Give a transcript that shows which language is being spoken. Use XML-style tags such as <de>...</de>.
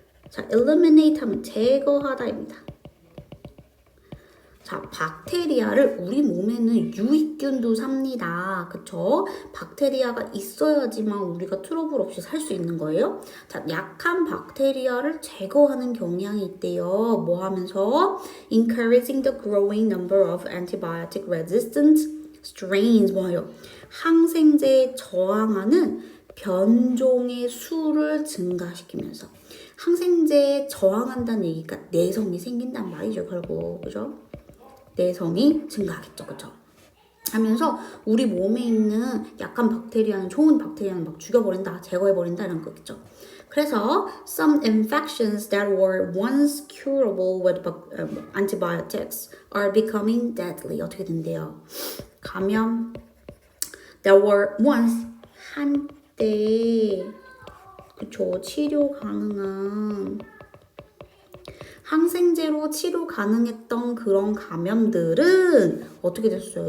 <ko>자, eliminate 하면 제거하다입니다. 자, 박테리아를 우리 몸에는 유익균도 삽니다. 그쵸? 박테리아가 있어야지만 우리가 트러블 없이 살 수 있는 거예요. 자, 약한 박테리아를 제거하는 경향이 있대요. 뭐 하면서?</ko> <en>Encouraging the growing number of antibiotic resistant strains.</en> <ko>뭐예요? 항생제에 저항하는 변종의 수를 증가시키면서 항생제에 저항한다는 얘기가 내성이 생긴단 말이죠. 결국 그죠? 내성이 증가하겠죠. 그죠? 하면서 우리 몸에 있는 약한 박테리아는 좋은 박테리아는 막 죽여버린다, 제거해버린다 이런 거겠죠. 그래서</ko> <en>some infections that were once curable with antibiotics are becoming deadly.</en> <ko>어떻게 된대요? 감염</ko> <en>that were once</en> <ko>한때 그쵸 치료 가능한 항생제로 치료 가능했던 그런 감염들은 어떻게 됐어요?</ko>